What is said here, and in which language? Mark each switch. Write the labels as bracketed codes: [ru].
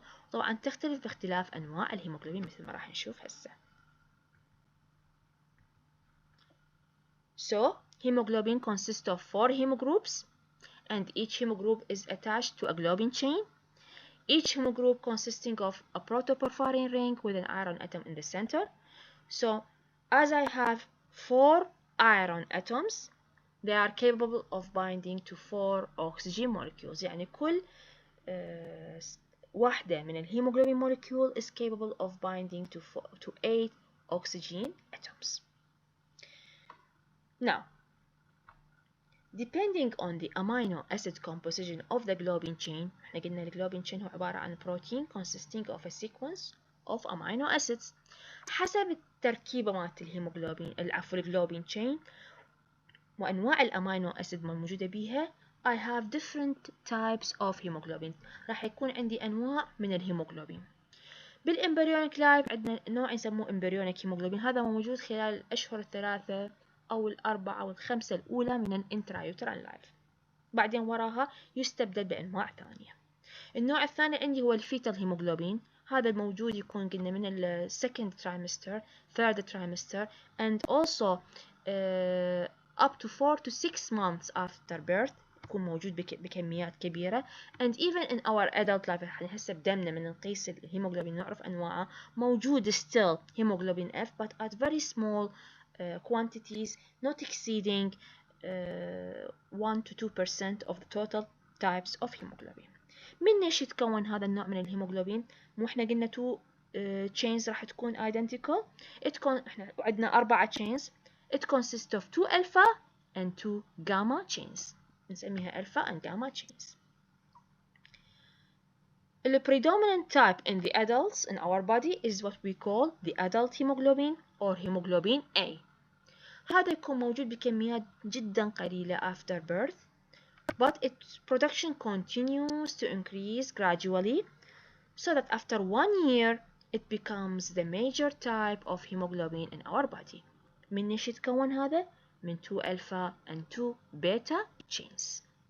[ar] طبعا تختلف باختلاف أنواع الهيموغلوبين مثل ما راح نشوف هسه. [en] So, hemoglobin consists of 4 hemogroups, and each hemogroup is attached to a globin chain. Each hemogroup consisting of a protoporphyrin ring with an iron atom in the center. So, as I have 4 iron atoms, they are capable of binding to 4 oxygen molecules. [ar] يعني كل واحدة من الهيموغلوبين [en] molecule is capable of binding to 8 oxygen atoms. Now, depending on the amino acid composition of the globin chain، [ar] احنا قلنا الجلوبين chain هو عبارة عن [en] protein consisting of a sequence of amino acids. [ar] حسب التركيبة مالت الهيموغلوبين الجلوبين chain وأنواع الأمينو أسيد الموجودة بيها، [en] I have different types of hemoglobin. [ar] راح يكون عندي أنواع من الهيموغلوبين. بالإمبريونيك لايف عندنا نوع يسموه إمبريونيك هيموغلوبين، هذا موجود خلال الأشهر الثلاثة أو الأربعة أو الخمسة الأولى من الانترايوترال لايف، بعدين وراها يستبدل بأنواع ثانية. النوع الثاني عندي هو الفيتال هيموغلوبين، هذا الموجود يكون قلنا من ال [en] second trimester, third trimester, and also up to 4 to 6 months after birth [ar] يكون موجود بكميات كبيرة. [en] and even in our adult life [ar] هسه بدمنا من نقيس الهيموغلوبين نعرف أنواعه، موجود [en] still hemoglobin F but at very small quantities not exceeding 1 to 2% of the total types of hemoglobin. [ar] من ايش يتكون هذا النوع من الهيموغلوبين؟ مو احنا قلنا 2 chains راح تكون identical. احنا عندنا 4 chains. [en] It consists of 2 alpha and 2 gamma chains. [ar] نسميها [en] alpha and gamma chains. The predominant type in the adults in our body is what we call the adult hemoglobin or hemoglobin A. [ar] هذا يكون موجود بكميات جدا قليلة [en] after birth, but its production continues to increase gradually, so that after 1 year it becomes the major type of hemoglobin in our body. [ar] من ايش يتكون هذا؟ من [en] 2 alpha and 2 beta chains.